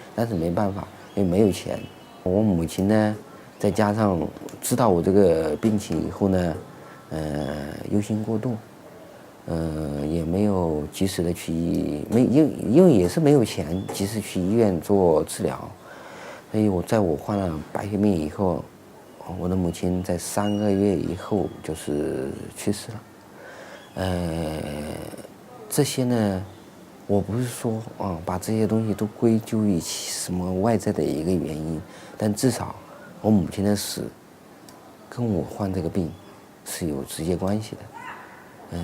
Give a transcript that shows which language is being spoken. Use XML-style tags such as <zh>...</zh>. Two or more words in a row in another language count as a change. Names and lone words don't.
<zh>但是沒辦法，因為沒有錢。我母親呢，再加上知道我這個病情以後呢，憂心過度，也沒有及時的去因為也是沒有錢及時去醫院做治療，所以在我患了白血病以後，我的母親在3個月以後就是去世了。這些呢，我不是說把這些東西都歸咎於什麼外在的一個原因，但至少我母親的死跟我患這個病是有直接關係的。</zh>